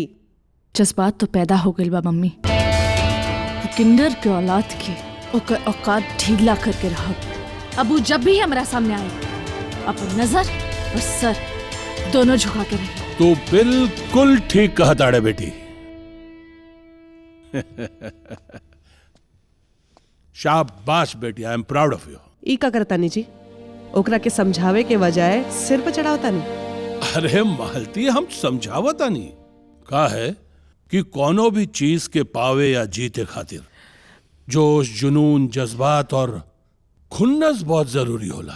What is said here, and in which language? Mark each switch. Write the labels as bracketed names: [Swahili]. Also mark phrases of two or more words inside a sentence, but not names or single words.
[Bhojpuri] जज्बात तो पैदा हो गई बा मम्मी। वो किंडर के औलाद के ओकर औकात ढीला करके रहब। अब वो जब भी हमरा सामने आए, अपन नजर और सर दोनों झुका के रही। तू बिल्कुल ठीक कहता रे बेटी। शाबाश बेटी, [English] I am proud of you. [Bhojpuri] ई का करतानी जी, ओकरा के समझावे के बजाय सिर पर चढ़ावतानी। अरे मालती, हम समझावता नहीं का है कि कोनो भी चीज के पावे या जीते खातिर जोश जुनून जज्बात और खुन्नस बहुत जरूरी होला।